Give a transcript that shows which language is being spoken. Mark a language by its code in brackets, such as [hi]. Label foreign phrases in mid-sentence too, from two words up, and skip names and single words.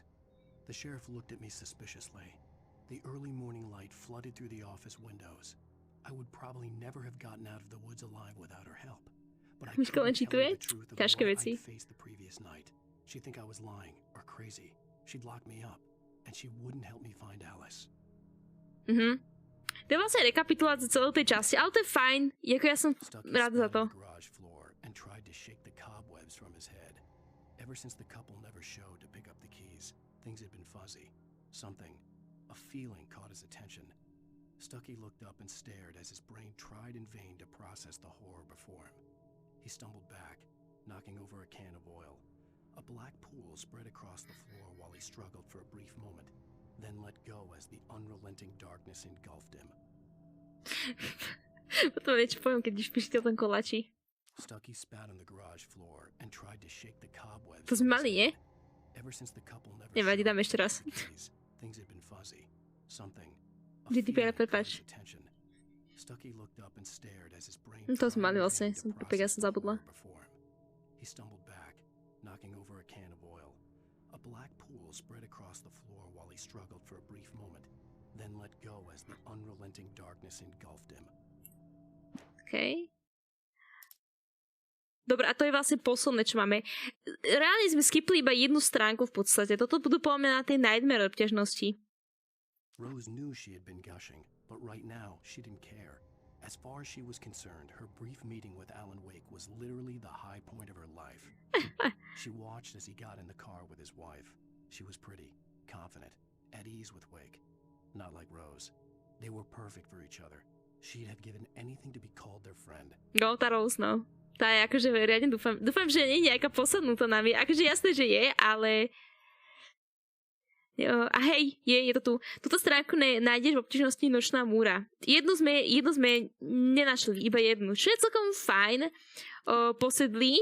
[en] The sheriff looked at me suspiciously. The early morning light flooded through the office windows. I would probably never have gotten out of the woods alive without her help. But I couldn't tell her the truth of what I'd faced the previous night. She'd think I was lying or crazy. She'd lock me up, and she wouldn't help me find Alice. [sk] To je vlastne rekapitulácia celej tej časti, ale to je fajn. Jako ja som rád za to. [en] And tried to shake the cobwebs from his head. Ever since the couple never showed to pick up the keys, things had been fuzzy. Something, a feeling caught his attention. Stucky looked up and stared as his brain tried in vain to process the horror before him. He stumbled back, knocking over a can of oil. A black pool spread across the floor while he struggled for a brief moment, then let go as the unrelenting darkness engulfed him. [sk] Potom niečo poviem, keď už píšte o tom kolači. [en] Stucky spat on the garage floor and tried to shake the cobwebs. [sk] To sme mali, nie? [en] Ever since the couple never [sk] Nevadí, dám ešte raz. [en] things had been fuzzy. Something. [sk] GDPR, prepáč. [en] Stucky looked up and stared as his brain. [sk] To som mali vlastne, som ja som zabudla. [en] He stumbled back, knocking over a can of oil. A black pool spread across the floor while he struggled for a brief moment, then let go as the unrelenting darkness engulfed him. OK. [sk] Dobre, a to je vlastne posledné, čo máme. Reálne sme skipli iba jednu stránku v podstate. Toto budú podľa mňa na tej nightmare obťažnosti. [en] Rose knew she had been gushing, but right now she didn't care. As far as she was concerned, her brief meeting with Alan Wake was literally the high point of her life. She watched as he got in the car with his wife. She was pretty, confident, at ease with Wake. Not like Rose. They were perfect for each other. She'd have given anything to be called their friend. [sk] No, tá Rose, no. Tá je akože riadne dúfam, že nie je nejaká posadnutá nami. Akože jasné, že je, ale... Jo, a hej, je to tu. Túto stránku nájdeš v obťažnosti Nočná múra. Jednu sme nenašli, iba jednu. Čo je celkom fajn. Posedlí.